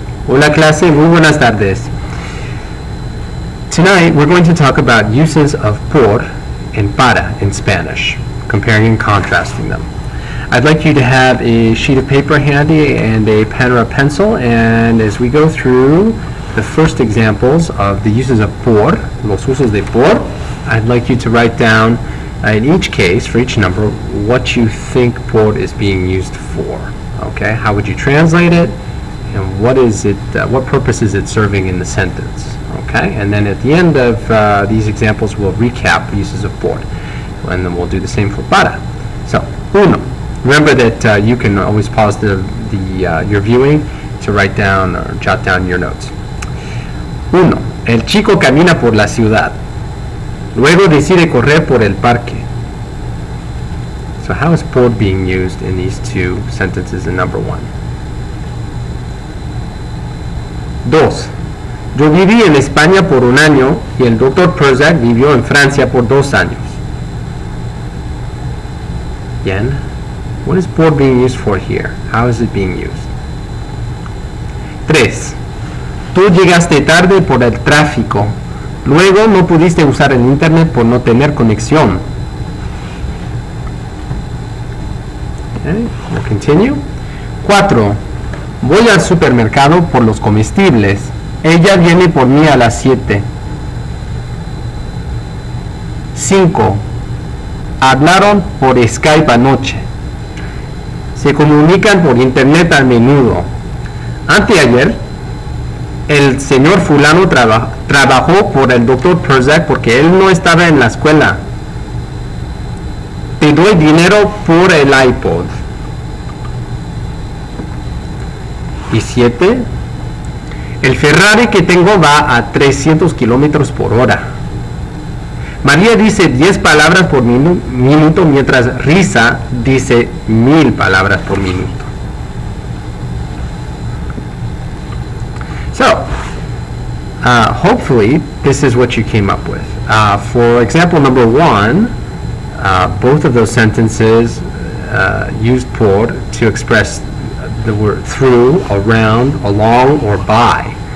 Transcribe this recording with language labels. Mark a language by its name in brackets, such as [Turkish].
[Spanish] Hola clase, muy buenas tardes. [English] Tonight we're going to talk about uses of por and para in Spanish, comparing and contrasting them. I'd like you to have a sheet of paper handy and a pen or a pencil, and as we go through the first examples of the uses of por, [Spanish] los usos de por, [English] I'd like you to write down in each case, for each number, what you think por is being used for. Okay, how would you translate it, and what is it? What purpose is it serving in the sentence? Okay, and then at the end of these examples, we'll recap the uses of por, and then we'll do the same for para. So, uno. Remember that you can always pause your viewing to write down or jot down your notes. [Spanish] Uno. El chico camina por la ciudad. Luego decide correr por el parque. [English] So how is por being used in these two sentences in number one? [Spanish] Dos. Yo viví en España por un año y el Dr. Prozac vivió en Francia por 2 años. [English] Again, what is por being used for here? How is it being used? 3. [Spanish] Tú llegaste tarde por el tráfico. Luego no pudiste usar el internet por no tener conexión. [English] Okay, we'll continue. [Spanish] 4. Voy al supermercado por los comestibles. Ella viene por mí a las 7. 5. Hablaron por Skype anoche. Se comunican por internet a menudo. Anteayer, el señor fulano trabajó por el Dr. Prozac porque él no estaba en la escuela. Te doy dinero por el iPod. Y 7. El Ferrari que tengo va a 300 kilómetros por hora. María dice 10 palabras por minuto, mientras Risa dice 1000 palabras por minuto. [English] So, hopefully, this is what you came up with. For example number 1, both of those sentences used por to express the word through, around, along, or by.